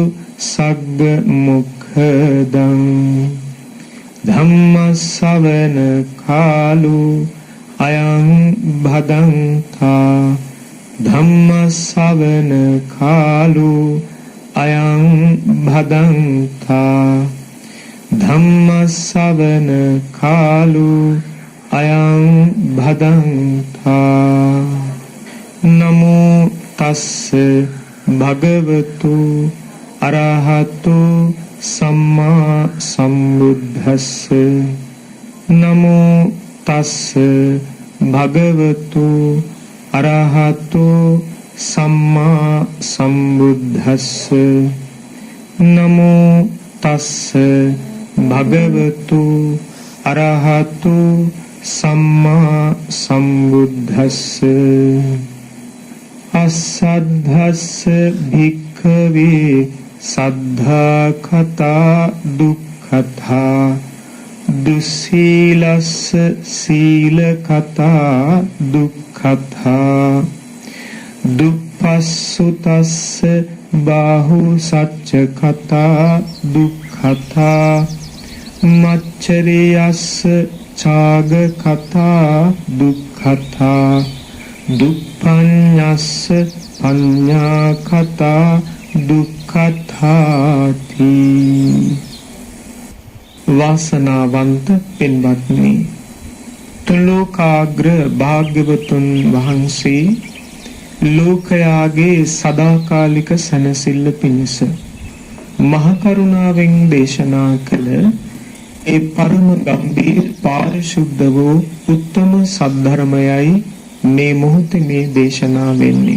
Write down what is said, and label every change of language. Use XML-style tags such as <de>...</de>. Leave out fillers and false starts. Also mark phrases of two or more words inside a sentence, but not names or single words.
<pi>सग्मुखदं धम्मश्रवण कालो अयं भदन्ता धम्मश्रवण कालो अयं भदन्ता धम्मश्रवण कालो अयं भदन्ता. नमो तस्से भगवतो अरहतो सम्मा सम्बुद्धस्से. नमो तस्से भगवतो अरहतो सम्मा सम्बुद्धस्से. नमो तस्से भगवतो अरहतो सम्मा सम्बुद्धस्से. असद्धस्य भिक्खवे सद्धा कथा दुःखथा दुःशीलस्य शील कथा दुःखथा दुःपस्सुतस्य बाहु सच्च कथा दुःखथा मच्चर्यस्य चाग कथा दुःखथा दुःपඤ්ඤස්ස පඤ්ඤා කතා දුක්ඛතාති.</pi> <si>වාසනාවන්ත පින්වත්නි, තුලෝකාග්‍ර භාග්‍යවතුන් වහන්සේ ලෝකයාගේ සදාකාලික සැනසෙල්ල පිණිස මහ කරුණාවෙන් දේශනා කළ ඒ පරම ගම්භීර පාරිශුද්ධ වූ උත්තම සද්ධර්මයයි මේ මොහොතේ මේ දේශනා වෙන්නේ.</si>